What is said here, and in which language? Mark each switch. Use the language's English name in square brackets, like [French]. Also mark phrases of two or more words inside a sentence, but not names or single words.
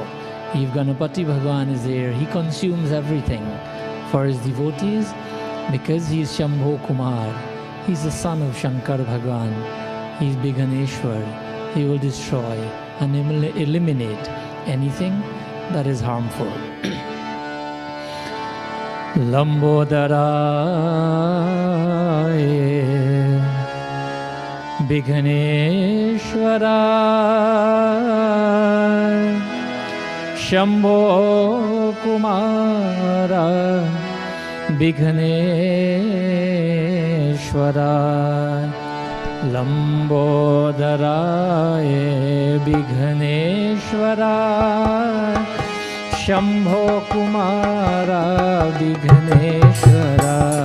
[English] If Ganapati Bhagwan is there, he consumes everything for his devotees because he is Shambho Kumar. He's the son of Shankar Bhagwan. He's big Ganeshwar. He will destroy and eliminate anything that is harmful. [Sanskrit] Lambodaraye Bighaneshwara Shambho Kumara Bighaneshwara Lambodaraye Bighaneshwara Shambho Kumara Bighaneshwara